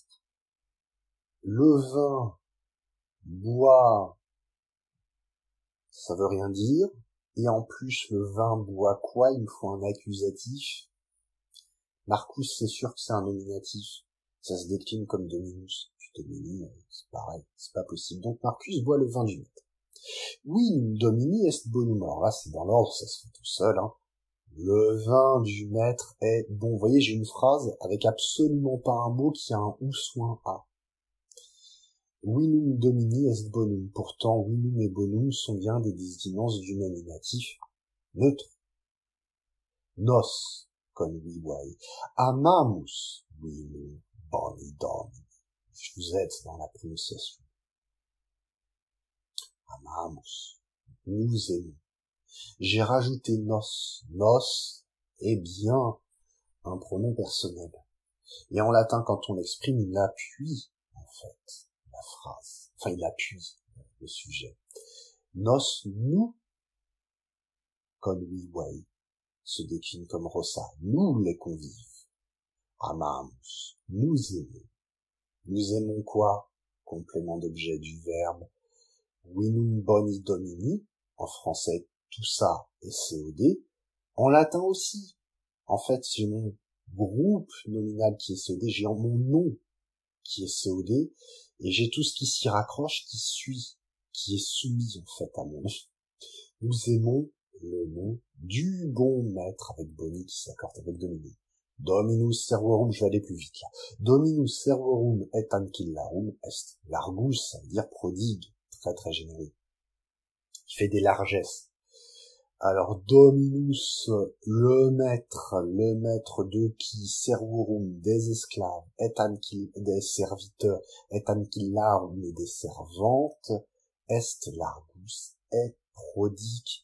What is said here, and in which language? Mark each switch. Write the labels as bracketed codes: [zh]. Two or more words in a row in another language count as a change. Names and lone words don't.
[fr] Le vin boit, ça veut rien dire, et en plus le vin boit quoi? Il me faut un accusatif. Marcus, c'est sûr que c'est un nominatif. Ça se décline comme Dominus. Puis Domini, c'est pareil, c'est pas possible. Donc Marcus boit le vin du maître. Oui, [la] Domini est bonum. [fr] Alors là, c'est dans l'ordre, ça se fait tout seul, hein. Le vin du maître est bon. Vous voyez, j'ai une phrase avec absolument pas un mot qui a un ou soit un a. [la] Vinum domini est bonum. [fr] Pourtant, vinum et bonum sont bien des désinences du nominatif neutre. Nos, comme we way. [la] Amamus, vinum boni domini. [fr] Je vous aide dans la prononciation. Amamus. Nous aimons. J'ai rajouté nos. Nos est bien un pronom personnel. Et en latin, quand on l'exprime, il appuie, en fait, la phrase. Enfin, il appuie le sujet. Nos, nous, comme we way, se décline comme rossa. Nous, les convives. Amamus. Nous aimons. Nous aimons quoi? Complément d'objet du verbe. [la] Vinum boni domini. [fr] En français, tout ça est COD. En latin aussi. En fait, j'ai mon groupe nominal qui est COD, j'ai mon nom qui est COD, et j'ai tout ce qui s'y raccroche, qui suit, qui est soumis, en fait, à mon nom. Nous aimons le nom du bon maître, avec boni qui s'accorde avec domini. [la] Dominus servorum, [fr] je vais aller plus vite, là. [la] Dominus servorum et ancillarum est. [fr] Largus, ça veut dire prodigue, très très généreux. Il fait des largesses. Alors, Dominus, le maître de qui, servorum, des esclaves, des serviteurs, et ancillarum, et des servantes, est largus, est prodigue.